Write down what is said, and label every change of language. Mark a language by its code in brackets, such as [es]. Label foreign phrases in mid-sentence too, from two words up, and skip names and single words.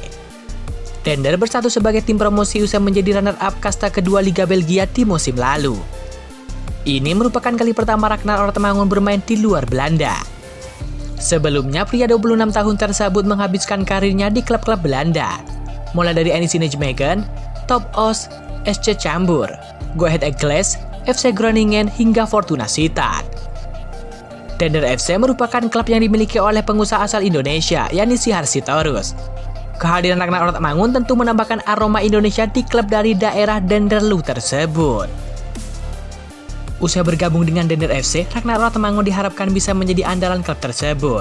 [id] Dender berstatus sebagai tim promosi usai menjadi runner-up kasta kedua Liga Belgia di musim lalu. Ini merupakan kali pertama Ragnar Oratmangun bermain di luar Belanda. Sebelumnya, pria 26 tahun tersebut menghabiskan karirnya di klub-klub Belanda, mulai dari NEC Nijmegen, Top Os, SC Cambuur, Go Ahead Eagles, FC Groningen hingga Fortuna Sittard. Dender FC merupakan klub yang dimiliki oleh pengusaha asal Indonesia, yakni Sihar Sitorus. Kehadiran Ragnar Oratmangun tentu menambahkan aroma Indonesia di klub dari daerah Denderleeuw tersebut. Usai bergabung dengan Dender FC, Ragnar Oratmangun diharapkan bisa menjadi andalan klub tersebut.